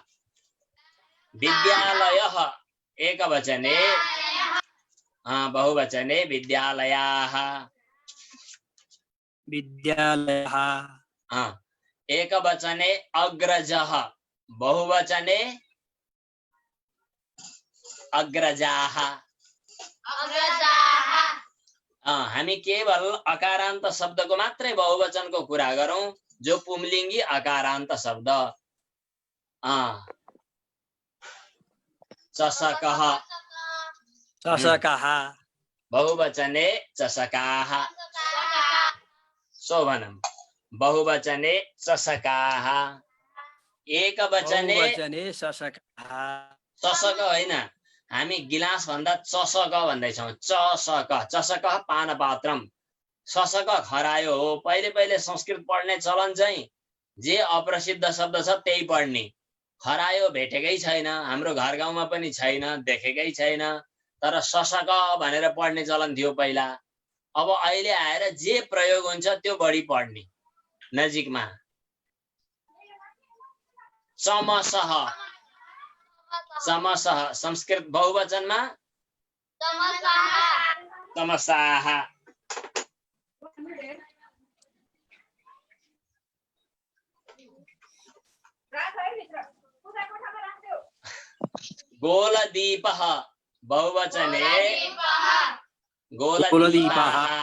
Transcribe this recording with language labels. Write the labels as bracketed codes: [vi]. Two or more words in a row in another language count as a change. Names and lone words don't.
[sa] विद्यालयः एकवचने, बहुवचने विद्यालयाः। विद्यालयः। एकवचने अग्रजः, बहुवचने अग्रजाः। [ne] हामी केवल अकारान्त शब्दको मात्रै बहुवचनको कुरा गरौं, जो पुंलिङ्गी अकारान्त शब्द। [sa] चषकः, चषकः। बहुवचने चषकाः। शोभनम्, बहुवचने चषकाः। एकवचने बहुवचने चषकः। [ne] चषक होइन, हामी गिलास भन्दा चषक भन्दैछौँ। चषक, [sa] चषक पानपात्रम, [ne] चषक खरायो हो। पहिले पहिले संस्कृत पढ्ने चलन चाहिँ जे अप्रसिद्ध शब्द छ त्यही पढ्ने। खरायो भेटेकै छैन, हाम्रो घर गाउँमा पनि छैन, देखेकै छैन। तर शशक भनेर पढ्ने चलन थियो पहिला। अब अहिले आएर जे प्रयोग हुन्छ त्यो बढी पढ्ने नजिकमा। [sa] चमसः, चमसः [ne] संस्कृत बहुवचनमा [sa] तमसाः। गोलदीपः, बहुवचने गोलदीपाः।